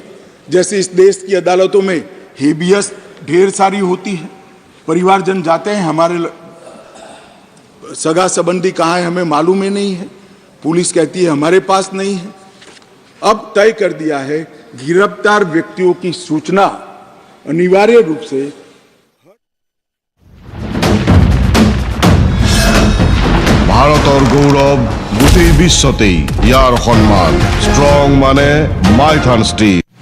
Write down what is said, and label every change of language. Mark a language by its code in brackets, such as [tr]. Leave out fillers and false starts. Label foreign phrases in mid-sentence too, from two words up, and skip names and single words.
[hi] जैसे इस देश की अदालतों में हेबियस ढेर सारी होती है, परिवारजन जाते हैं, हमारे सगा संबंधी कहाँ है हमें मालूम ही नहीं है, पुलिस कहती है हमारे पास नहीं है। अब तय कर दिया है गिरफ्तार व्यक्तियों की सूचना अनिवार्य रूप से [as] ভারতৰ গৌৰৱ গোটেই বিশ্বতেই ইয়াৰ সন্মান ষ্ট্ৰং মানে মাইথান ষ্টীল।